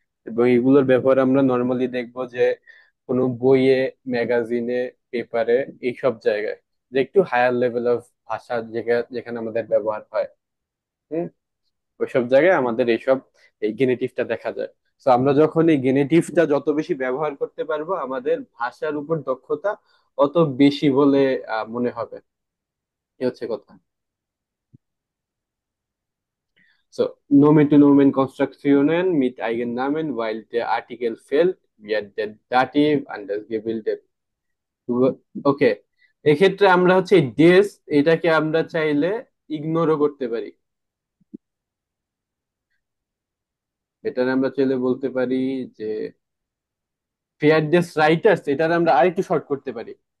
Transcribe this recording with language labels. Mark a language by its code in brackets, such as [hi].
[bn] এবং এগুলোর ব্যবহার আমরা নর্মালি দেখবো যে কোনো বইয়ে, ম্যাগাজিনে, পেপারে, এইসব জায়গায়, যে একটু হায়ার লেভেল অফ ভাষা যেখানে আমাদের ব্যবহার হয়। হুম, ওইসব জায়গায় আমাদের এইসব এই গেনেটিভটা দেখা যায়। তো আমরা যখন এই গেনেটিভটা যত বেশি ব্যবহার করতে পারবো, আমাদের ভাষার উপর দক্ষতা অত বেশি বলে মনে হবে। এই হচ্ছে কথা। [de] So, Nomen-to-Nomen-Konstruktionen mit Eigennamen, weil der Artikel fehlt, wird der Dativ anders gebildet. [bn] ওকে, এক্ষেত্রে আমরা হচ্ছে ডেস, এটাকে আমরা চাইলে ইগনোরও করতে পারি। এটা আমরা চাইলে বলতে পারি যে ফেয়ার ডেস রাইটার্স, এটা আমরা আরেকটু শর্ট করতে পারি।